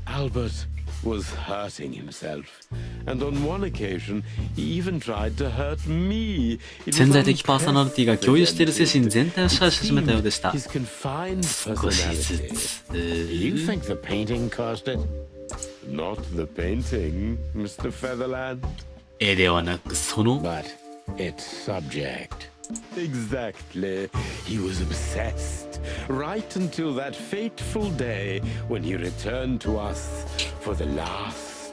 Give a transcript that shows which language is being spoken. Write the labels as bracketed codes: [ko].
[en] Albert was hurting himself, and on one occasion he even tried to hurt me. It was [ja] 潜在的パーソナリティが共有している精神全体を支配し始めたようでした。 [en] His confined [ja] 少しず [en] personality. [ja] つ。 [en] Do you think the painting caused it? Not the painting, Mr. Featherland. [ja] 絵ではなくその [en] But its subject. Exactly. He was obsessed. right until that fateful day when he returned to us for the last.